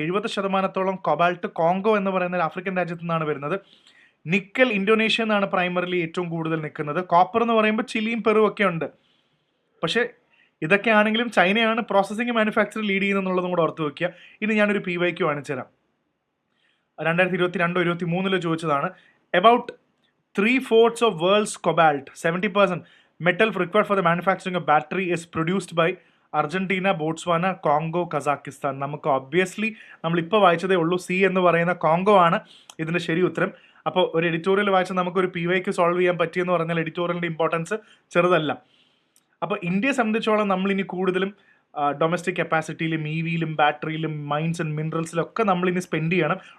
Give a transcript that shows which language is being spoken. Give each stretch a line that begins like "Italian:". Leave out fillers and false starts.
Malayalam: 70% cobalt Congo എന്ന് പറയുന്ന ഒരു ആഫ്രിക്കൻ രാജ്യത്തു നിന്നാണ് വരുന്നത്. നിക്കൽ ഇന്തോനേഷ്യ എന്നാണ് പ്രൈമറിലി ഏറ്റവും കൂടുതൽ നിൽക്കുന്നത്. കോപ്പർ എന്ന് പറയുമ്പോൾ ചിലിയും പെറുവും ഒക്കെ ഉണ്ട്. പക്ഷേ ഇതൊക്കെ ആണെങ്കിലും ചൈനയാണ് പ്രോസസ്സിംഗ് മാനുഫാക്ചർ ലീഡ് ചെയ്യുന്നതെന്നുള്ളതും കൂടെ ഓർത്ത് വയ്ക്കുക. ഇനി ഞാനൊരു PYQ കാണിച്ചു തരാം. 2022-23 ചോദിച്ചതാണ്.
English: About 3/4 of world's cobalt, 70% metal required for the manufacturing of battery is produced by Argentina, Botswana, Congo, Kazakhstan.
Malayalam: നമുക്ക് ഒബ്വിയസ്ലി നമ്മളിപ്പോൾ വായിച്ചതേ ഉള്ളൂ, സി എന്ന് പറയുന്ന കോങ്കോ ആണ് ഇതിൻ്റെ ശരി ഉത്തരം. അപ്പോൾ ഒരു എഡിറ്റോറിയൽ വായിച്ചാൽ നമുക്കൊരു PYQ സോൾവ് ചെയ്യാൻ പറ്റിയെന്ന് പറഞ്ഞാൽ എഡിറ്റോറിയലിൻ്റെ ഇമ്പോർട്ടൻസ് ചെറുതല്ല. അപ്പോൾ ഇന്ത്യയെ സംബന്ധിച്ചോളം നമ്മളിനി കൂടുതലും ഡൊമസ്റ്റിക് കപ്പാസിറ്റിയിലും EVയിലും ബാറ്ററിയിലും മൈൻസ് ആൻഡ് മിനറൽസിലൊക്കെ നമ്മളിനി സ്പെൻഡ് ചെയ്യണം.